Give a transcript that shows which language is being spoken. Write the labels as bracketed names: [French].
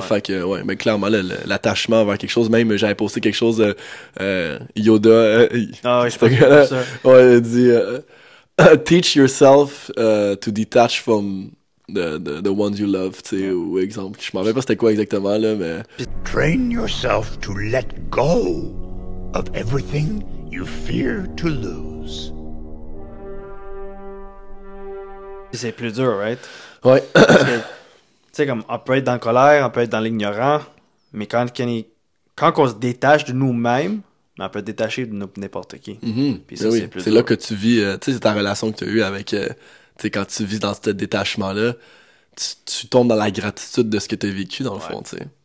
[French] Fait que ouais, mais clairement l'attachement vers quelque chose, même j'avais posté quelque chose Yoda je pense que ça. Ouais, il dit [English] teach yourself to detach from the ones you love, [French] tu sais, ou exemple. Je m'en rappelle pas c'était quoi exactement là, mais [English] train yourself to let go of everything you fear to lose. [French] C'est plus dur, right? Ouais. Tu sais, comme, on peut être dans la colère, on peut être dans l'ignorant, mais quand on se détache de nous-mêmes, on peut être détaché de n'importe qui. Puis ça, c'est plus dur. Là que tu vis, tu sais, c'est ta relation que tu as eue avec, tu sais, quand tu vis dans ce détachement-là, tu tombes dans la gratitude de ce que tu as vécu, dans le fond, tu sais.